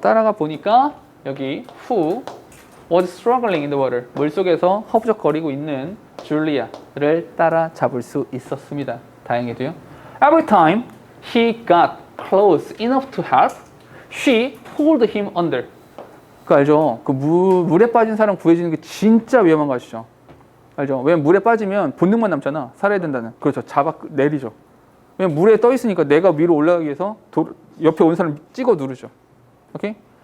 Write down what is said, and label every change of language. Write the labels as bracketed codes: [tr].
[ko] 따라가 보니까 여기 [en] who was struggling in the water. [ko] 물속에서 허부적거리고 있는 줄리아를 따라잡을 수 있었습니다. 다행히도요. [en] Every time he got close enough to help, she pulled him under. [ko] 그거 알죠? 그 물에 빠진 사람 구해지는 게 진짜 위험한 거 아시죠? 알죠? 왜냐면 물에 빠지면 본능만 남잖아. 살아야 된다는. 그렇죠. 잡아 내리죠. 왜냐면 물에 떠 있으니까 내가 위로 올라가기 위해서 옆에 온 사람 찍어 누르죠. 오케이?